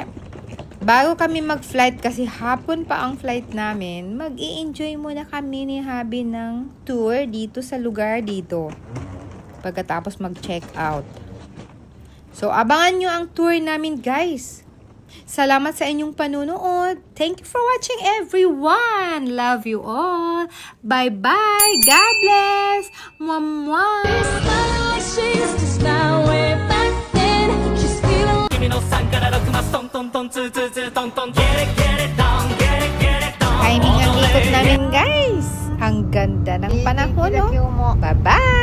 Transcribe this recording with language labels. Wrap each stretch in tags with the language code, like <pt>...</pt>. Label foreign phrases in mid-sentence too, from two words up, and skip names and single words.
<tl>Bago kami mag-flight, kasi hapon pa ang flight namin, mag-i-enjoy muna kami ni Habi ng tour dito sa lugar dito. Pagkatapos mag-</tl> <en>check out.</en> <tl>So, abangan nyo ang tour namin, guys. Salamat sa inyong panunood.</tl> <en>Thank you for watching, everyone. Love you all. Bye-bye. God bless. Mwah-mwah. 君の3から6マストントントンツーツーツートントンゲレゲレドンゲレゲレドン</en> <tl>Timing ang ikot namin, guys. Ang ganda ng panahon, no? Bye-bye.</tl>